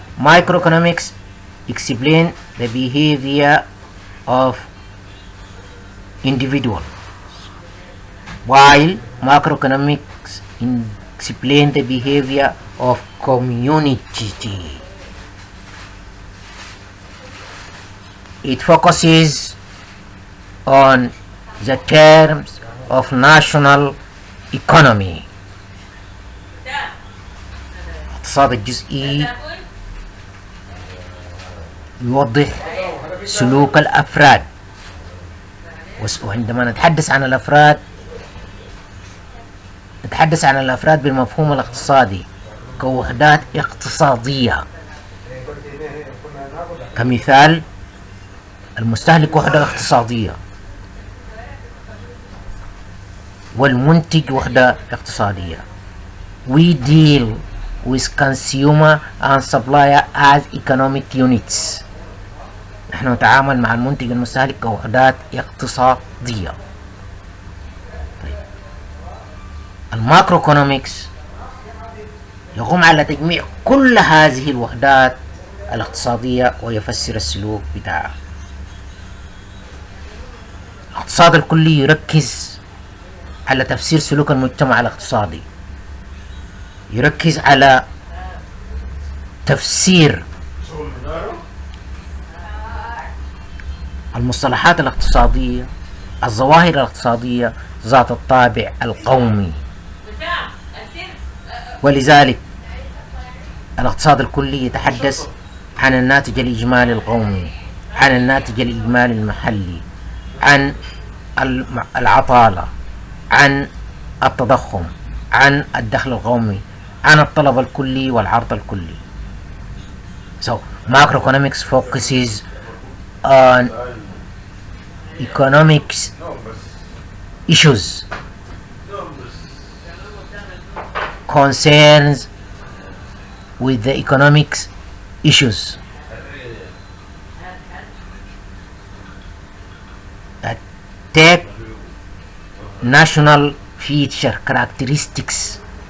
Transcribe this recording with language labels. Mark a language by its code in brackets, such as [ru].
[en] Microeconomics explain the behavior of individuals, while macroeconomics explain the behavior of community. It focuses on the terms of national economy. [ar] الاقتصاد الجزئي يوضح سلوك الأفراد، وعندما نتحدث عن الأفراد نتحدث عن الأفراد بالمفهوم الاقتصادي كوحدات اقتصادية. كمثال، المستهلك وحدة اقتصادية والمنتج وحدة اقتصادية. [en] We deal with consumer and supplier as economic units. [ar] نحن نتعامل مع المنتج والمستهلك كوحدات اقتصادية. الماكروeconomics يقوم على تجميع كل هذه الوحدات الاقتصادية ويفسر السلوك بتاعها. الاقتصاد الكلي يركز على تفسير سلوك المجتمع الاقتصادي، يركز على تفسير المصطلحات الاقتصادية، الظواهر الاقتصادية ذات الطابع القومي. ولذلك الاقتصاد الكلي يتحدث عن الناتج الإجمالي القومي، عن الناتج الإجمالي المحلي، عن العطالة، عن التضخم، عن الدخل القومي، عن الطلب الكلي والعرض الكلي. [en] So macroeconomics focuses on economics issues, concerns with the economics issues that take national feature characteristics,